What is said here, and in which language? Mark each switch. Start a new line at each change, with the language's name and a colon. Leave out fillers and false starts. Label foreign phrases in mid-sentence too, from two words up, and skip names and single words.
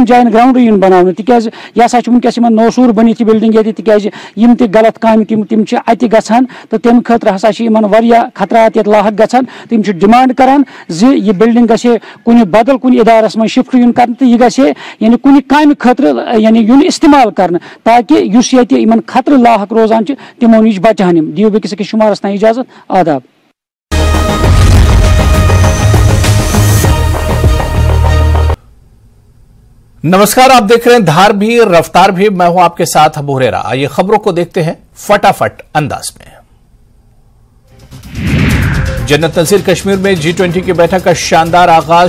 Kashmiri: جاین گراونڈٕے یُن بناونہٕ تِکیازِ یہِ ہسا چھُ وٕنکیٚس یِمن نوسوٗر بٔنِتھ یہِ بِلڈنگ ییٚتہِ تِکیازِ یِم تہِ غلط کامہِ تِم چھِ اَتہِ گژھان تہٕ تَمہِ خٲطرٕ ہسا چھِ یِمن واریاہ خطرات ییٚتہِ لاحق گژھان تہٕ یِم چھِ ڈِمانڈ کران زِ یہِ بِلڈنگ گژھِ کُنہِ بدل کُنہِ اِدارس منٛز شِفٹ یُن کرنہٕ تہٕ یہِ گژھِ یعنی کُنہِ کامہِ خٲطرٕ یعنی یُن اِستعمال کرنہٕ تاکہِ یُس ییٚتہِ یِمن خطرٕ لاحق روزان چھِ تِمو نِش بچہن یِم دِیِو بیٚکِس أکِس شُمارس تام اِجازت آداب
Hindi: नमस्कार, आप देख रहे हैं धार भी रफ्तार भी, मैं हूं आपके साथ अबू हुरैरा। आइए खबरों को देखते हैं फटाफट अंदाज में। जन्नत नज़ीर कश्मीर में G20 की बैठक का शानदार आगाज।